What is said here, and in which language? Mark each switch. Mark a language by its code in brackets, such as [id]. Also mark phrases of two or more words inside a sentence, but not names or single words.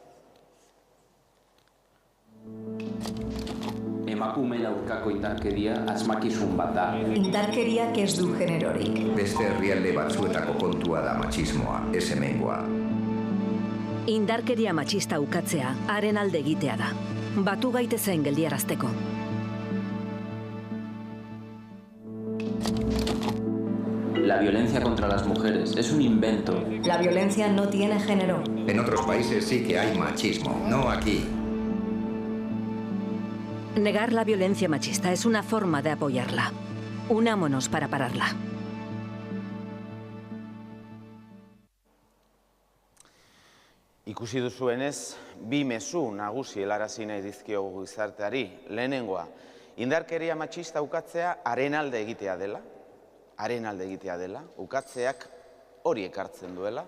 [eu] Emakumeen aurkako indarkeria asmakizun bat da. Indarkeriak ez du generorik. Beste herrialde batzuetako kontua da matxismoa, ez hemengoa. Indarkeria matxista ukatzea, haren alde egitea da. Batu gaitezen geldiarazteko. [es] La violencia contra las mujeres es un invento. La violencia no tiene género. En otros países sí que hay machismo, no aquí. Negar la violencia machista es una forma de apoyarla. Unámonos para pararla. [eu] Ikusi duzuenez, bi mezu nagusi helarazi nahi dizkiogu gizarteari. Lehenengoa, indarkeria matxista ukatzea haren alde egitea dela, ukatzeak hori ekartzen duela.